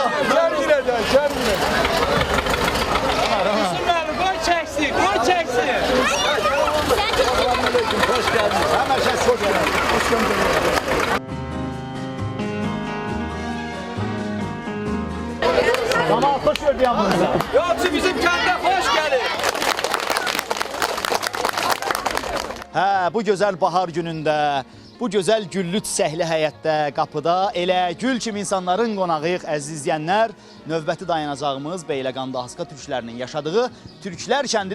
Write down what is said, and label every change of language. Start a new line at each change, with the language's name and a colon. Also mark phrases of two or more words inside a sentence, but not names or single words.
Azerbaijani: Cəmiləcən, cəmiləcən. Müslümanlar qoy çəksin, qoy çəksin.
Turkish: Hoş geldiniz. Hemen hoş geldiniz. Hoş geldiniz. Tamam, hoş gördük yanımıza.
Azerbaijani: Yolçu bizim kəndə xoş gəlir. Hə, bu gözəl bahar günündə, bu gözəl güllü çiçəkli həyətdə, qapıda elə gül kimi insanların qonağıyıq, əziz izləyənlər. Növbəti dayanacağımız Beyləqanda Haska türklərinin yaşadığı Türklər kəndidir.